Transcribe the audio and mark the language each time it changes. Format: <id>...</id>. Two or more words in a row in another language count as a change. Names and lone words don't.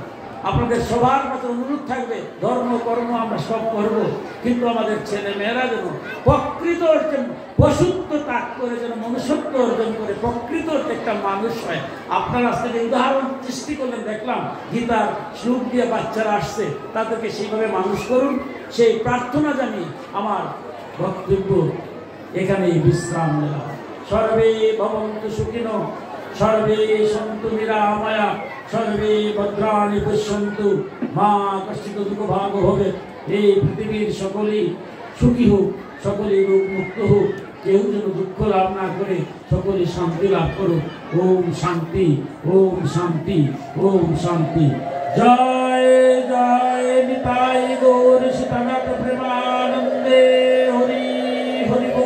<bn>আপনাদের সবার কাছে অনুরোধ থাকবে, ধর্ম কর্ম আমরা সব করব, কিন্তু আমাদের ছেলে মেয়েরা যেন প্রকৃত অর্জন, পশুত্ব ত্যাগ করে যেন মনুষ্যত্ব অর্জন করে প্রকৃত একটা মানুষ হয়। আপনারা আজকে যে উদাহরণ সৃষ্টি করলেন দেখলাম, গীতার শ্লোক দিয়ে বাচ্চারা আসছে, তাদেরকে সেইভাবে মানুষ করুন, সেই প্রার্থনা জানিয়ে আমার বক্তব্য এখানেই বিশ্রাম নিলাম।</bn> <sa>সর্বে ভবন্তু সুখিনো, সর্বে সন্তু নিরাময়া, সর্বে ভদ্রাণি পশ্যন্তু, মা কশ্চিৎ দুঃখভাগ হবে।</sa> <bn>এই পৃথিবীর সকলেই সুখী হোক, সকলেই রোগ মুক্ত হোক, কেউ যেন দুঃখ লাভ না করে সকলে শান্তি লাভ করুক।</bn> <sa>ওম শান্তি, ওম শান্তি, ওম শান্তি।</sa> <bn>জয় জয় নিতাই গৌর সীতানাথ প্রেমানন্দে হরি হরি বল।</bn>